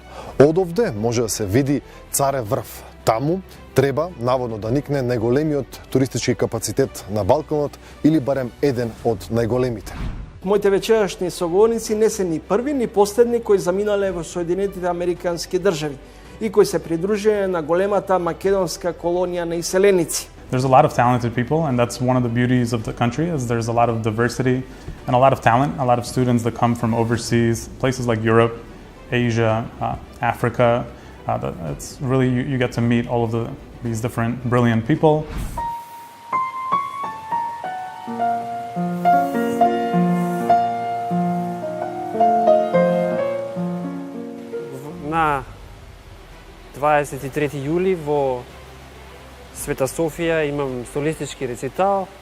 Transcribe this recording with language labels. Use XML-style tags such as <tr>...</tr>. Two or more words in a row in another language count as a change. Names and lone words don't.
<mk>Одовде може да се види Царев врв. Таму треба наводно да никне најголемиот туристички капацитет на Балканот или барем еден од најголемите. Моите вечерашни соговорници не се ни први ни последни кои заминале во Соединетите Американски држави и кои се придружиле на големата македонска колонија на иселеници.</mk> <en>There's a lot of talented people, and that's one of the beauties of the country, is there's a lot of diversity and a lot of talent, a lot of students that come from overseas, places like Europe, Asia, Africa. It's really, you get to meet all of these different brilliant people.</en> <mk>На 23 јули во Света Софија имам солистички рецитал.</mk>